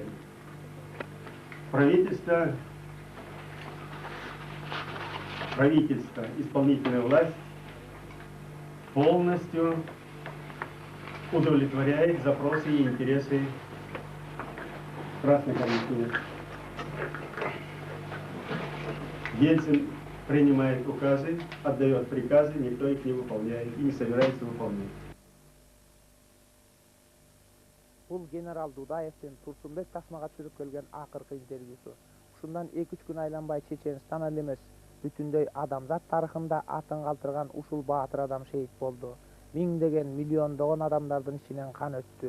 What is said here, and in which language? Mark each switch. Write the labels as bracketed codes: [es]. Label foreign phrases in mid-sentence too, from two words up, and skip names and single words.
[ru] Правительство, исполнительная власть полностью удовлетворяет запросы и интересы красно-коричневых. Ельцин принимает указы, отдает приказы, никто их не выполняет и не собирается выполнять. [ky] Бул генерал Дудаевдин Турсунбек тасмага түшүрүп келген акыркы интервьюсу. ушундан 2-3 күн айланбай Чеченстан эле эмес, бүтүндөй адамзат тарыхында атын калтырган ушул баатыр адам шейит болду. Миңдеген, миллиондогон адамдардын ичинен кан өттү.